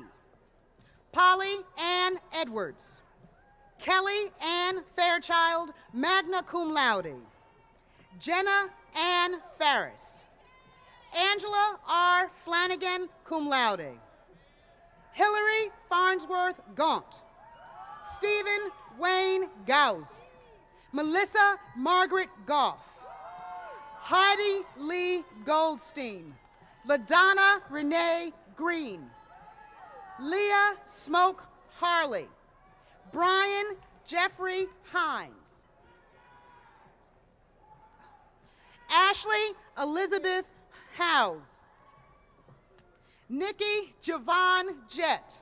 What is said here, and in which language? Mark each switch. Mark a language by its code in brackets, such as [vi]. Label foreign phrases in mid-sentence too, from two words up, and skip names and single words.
[en] Polly Ann Edwards. Kelly Ann Fairchild, [la] magna cum laude. [en] Jenna Ann Farris. Angela R. Flanagan, [la] cum laude. [en] Hillary Farnsworth Gaunt. Stephen Wayne Gauss. Melissa Margaret Goff. Heidi Lee Goldstein. LaDonna Renee Green. Leah Smoke Harley. Brian Jeffrey Hines. Ashley Elizabeth Howes. Nikki Javon Jett.